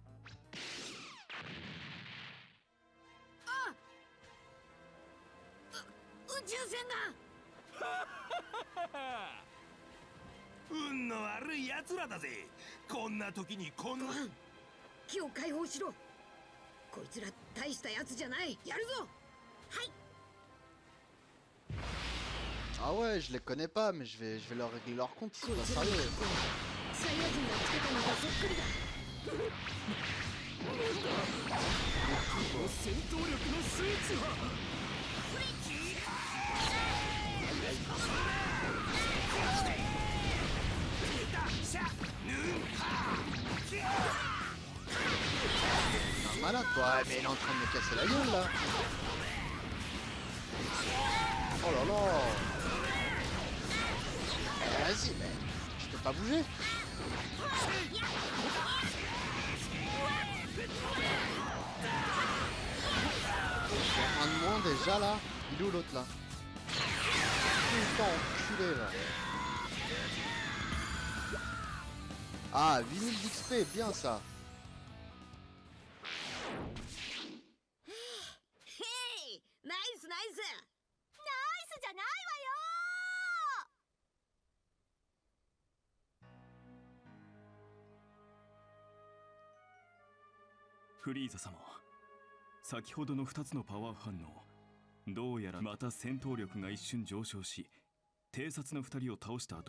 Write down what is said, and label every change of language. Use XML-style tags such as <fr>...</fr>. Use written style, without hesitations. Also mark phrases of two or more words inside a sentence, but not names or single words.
<ja>宇宙船が運の悪い奴らだぜ。こんな時にこんな。ご飯、木を解放しろ。こいつら大したやつじゃない。やるぞ。</ja> <fr>Ah ouais, je les connais pas, mais je vais leur régler leur compte, ils sont pas sérieux.</fr> <ja>サイヤ人がつけたのとそっくりだ。戦闘力の数値は</ja> <fr>Un malade toi, ouais, mais il est en train de me casser la gueule là. Oh là là. Vas-y, mais je peux pas bouger. Un de moins déjà là. Il est où l'autre là? Putain, enculé là. Ah, 8000 d'XP, bien ça.</fr> <ja>へい、ナイスナイス。ナイスじゃないわよ。フリーザ様、先ほどの2つのパワー反応、どうやらまた戦闘力が一瞬上昇し、偵察の2人を倒した後。</ja>